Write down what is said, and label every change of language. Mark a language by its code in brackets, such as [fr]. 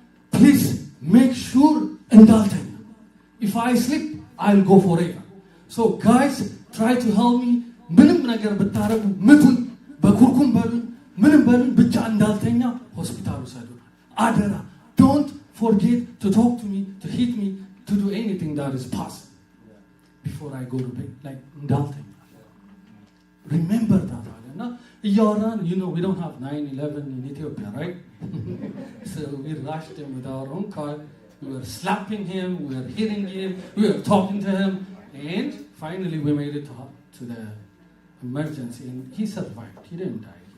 [en] Please make sure indulgent. If I sleep, I'll go forever. So guys, try to help me. [am] ምንም ነገር ብታረጉ ምቱኝ በኩርኩም በሉኝ ምንም በሉኝ ብቻ እንዳልተኛ ሆስፒታል ውሰዱኝ አደራ. [en] Don't forget to talk to me, to hit me, to do anything that is possible before I go to bed. Like [am] እንዳልተኛ. [en] Remember that. Now, you know, we don't have 9/11 in Ethiopia, right? So we rushed him with our own car. We were slapping him, we were hitting him, we were talking to him, and finally we made it to the emergency, and he survived. He didn't die.